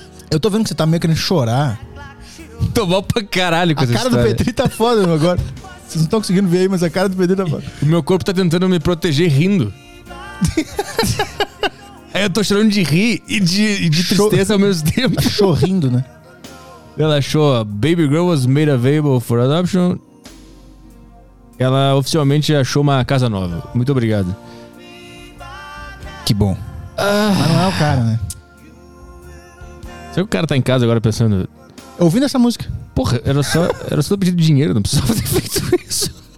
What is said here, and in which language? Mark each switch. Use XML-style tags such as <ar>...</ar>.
<pt>Eu tô vendo que você tá meio querendo chorar. Tô mal pra caralho com essa história. A cara do Pedrinho tá foda agora. Vocês não estão conseguindo ver aí, mas a cara do Pedrinho tá foda. O meu corpo tá tentando me proteger rindo. Aí eu tô chorando de rir e de tristeza ao mesmo tempo. Chorrindo, né? Ela achou a</pt> <en>Baby Girl was made available for adoption.</en> <pt>Ela oficialmente achou uma casa nova. Muito obrigado. Que bom. Mas não é o cara, né? Será que o cara tá em casa agora pensando... Ouvindo essa música. Porra, era só pedir dinheiro, não precisava ter feito isso.</pt>